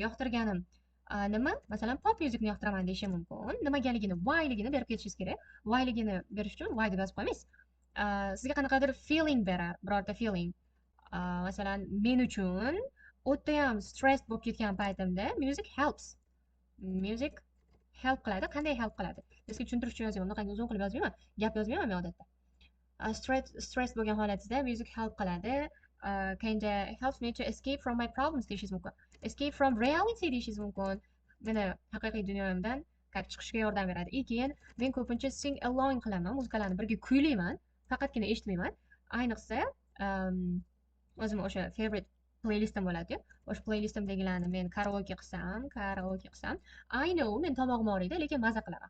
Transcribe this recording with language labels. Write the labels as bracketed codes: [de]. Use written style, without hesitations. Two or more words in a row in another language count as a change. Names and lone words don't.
[uz] Yoqtirganim nima? Masalan, [en] pop musicni [uz] yoqtiraman deyishim mumkin. Nimagaligini, whyligini berib ketishingiz kerak. Whyligini berish uchun why deb yozib qo'yamiz. Sizga qanaqadir feeling beradi, birorta feeling. Masalan, men uchun o'ta ham stress bo'lib ketgan paytimda [en] music helps. Music help [uz] qiladi. Qanday help qiladi? Sizga tushuntirish uchun yozyapman. Bunaqangi uzun qilib yozmayman. Gap yozmayman men odatda. Stress bo'lgan holatida [en] music help [uz] qiladi. [en] Kinda helps me to escape from my problems [uz] deyishingiz mumkin. [en] Escape from reality [uz] deyishingiz mumkin. Meni haqiqiy dunyomdan chiqishga yordam beradi. Keyin men ko'pincha [en] sing along [uz] qilaman, muzikalarni birga kuylayman, faqatgina eshitmayman. Ayniqsa o'zim o'sha favorite playlistim bo'ladi-ku. O'sha playlistimdagilarni men karaoke qilsam, [en] I know [uz] men tomog'im og'riydi, lekin maza qilaman.